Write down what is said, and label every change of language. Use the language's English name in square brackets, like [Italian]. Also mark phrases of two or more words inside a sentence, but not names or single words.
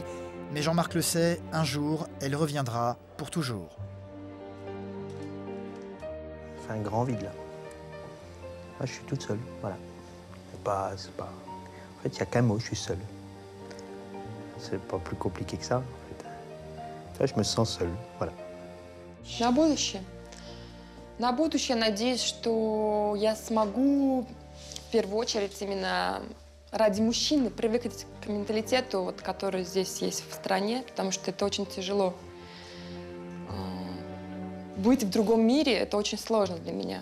[French] Mais Jean-Marc le sait, un jour, elle reviendra pour toujours. C'est un grand vide, là. Là, je suis toute seule, voilà. C'est pas... En fait, il n'y a qu'un mot, je suis seul. C'est pas plus compliqué que ça. En fait. Là, je me sens seul, voilà. [Russian] На будущее. На будущее надеюсь, что я смогу в первую очередь именно ради мужчины привыкнуть к менталитету, вот, который здесь есть в стране, потому что это очень тяжело. Быть в другом мире – это очень сложно для меня.